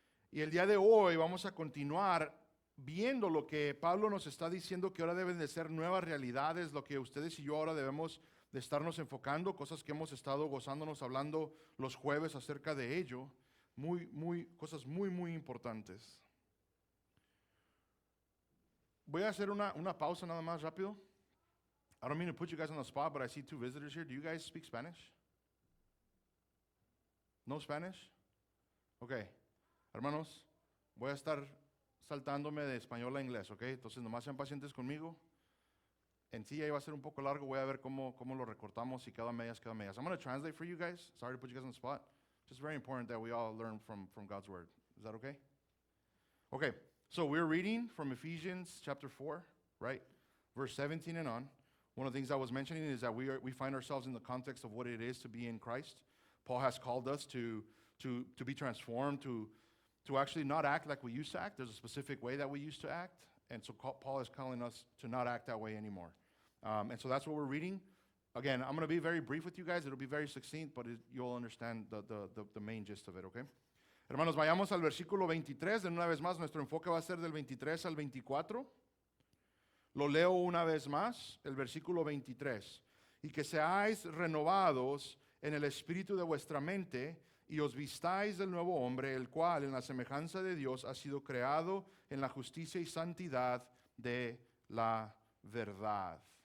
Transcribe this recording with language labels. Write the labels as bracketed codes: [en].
[es] Y el día de hoy vamos a continuar viendo lo que Pablo nos está diciendo, que ahora deben de ser nuevas realidades, lo que ustedes y yo ahora debemos de estarnos enfocando, cosas que hemos estado gozándonos, hablando los jueves acerca de ello, cosas muy importantes. Voy a hacer una pausa nada más rápido. [en] I don't mean to put you guys on the spot, but I see two visitors here. Do you guys speak Spanish? No Spanish? Okay. [es] Hermanos, voy a estar saltándome de español a inglés, ¿ok? Entonces, nomás sean pacientes conmigo. En sí, ahí va a ser un poco largo. Voy a ver cómo lo recortamos y cada medias. [en] I'm going to translate for you guys. Sorry to put you guys on the spot. Just very important that we all learn from God's word. Is that okay? Okay. So we're reading from Ephesians chapter 4, right? Verse 17 and on. One of the things I was mentioning is that we find ourselves in the context of what it is to be in Christ. Paul has called us to be transformed, to actually not act like we used to act. There's a specific way that we used to act. And so Paul is calling us to not act that way anymore. And so that's what we're reading. Again, I'm going to be very brief with you guys. It'll be very succinct, but you'll understand the main gist of it, okay? [es] Hermanos, vayamos al versículo 23. De una vez más, nuestro enfoque va a ser del 23 al 24. Lo leo una vez más, el versículo 23. Y que seáis renovados en el espíritu de vuestra mente y os vistáis del nuevo hombre, el cual en la semejanza de Dios ha sido creado en la justicia y santidad de la verdad.